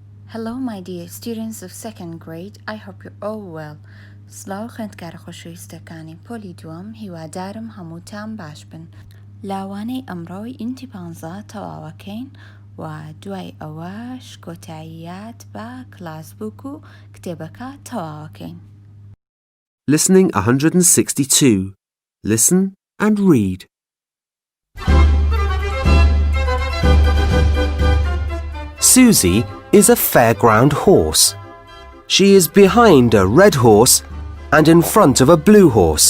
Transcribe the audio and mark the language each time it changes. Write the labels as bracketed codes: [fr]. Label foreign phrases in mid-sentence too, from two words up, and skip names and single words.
[en] Hello, my dear students of second grade. I hope you're all well. [ckb] سلااو خوێندکارە خۆشەویستەکانی پۆلی دووەم هیوادارم هەمووتان باش بن. لاوانەی ئەمڕۆی ئینتی 15 تەواوەکەین و دوای ئەوەش کۆتاییات بە کلاسبووک و کتێبەکە تەواوەکەین. [en] Listening 162. Listen and read. Susie is a fairground horse. She is behind a red horse and in front of a blue horse.